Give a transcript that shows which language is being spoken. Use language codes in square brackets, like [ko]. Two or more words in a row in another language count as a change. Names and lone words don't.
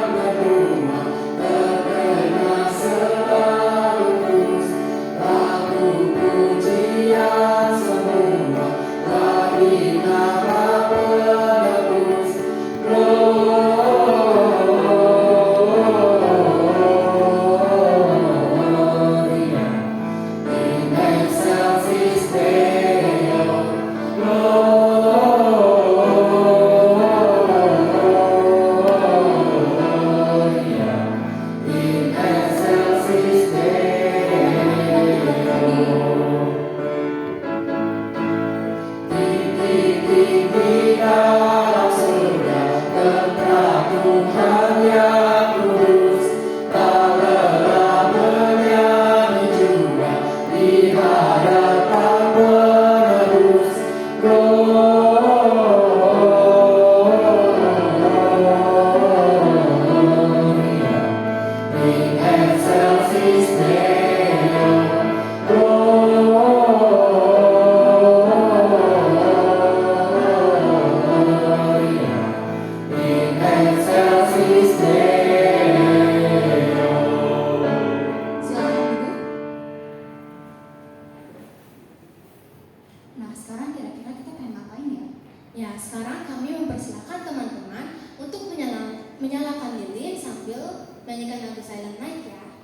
[id] benua terdengar selalu lagu pujian semua bagi nama penebus. [la] Gloria in excelsis Deo. Gloria in excelsis Deo. [id] Tinggi-tinggi dalam surga tentang Tuhan yang kudus, tak lelah menyanyi juga di hadapan penebus. [la] Gloria in excelsis Deo. Gloria in excelsis Deo. [id] Silakan duduk. Nah, sekarang kira-kira kita pengen ngapain ya? Ya, sekarang kami mempersilahkan teman-teman untuk menyalakan lilin sambil menyanyikan lagu Silent Night ya.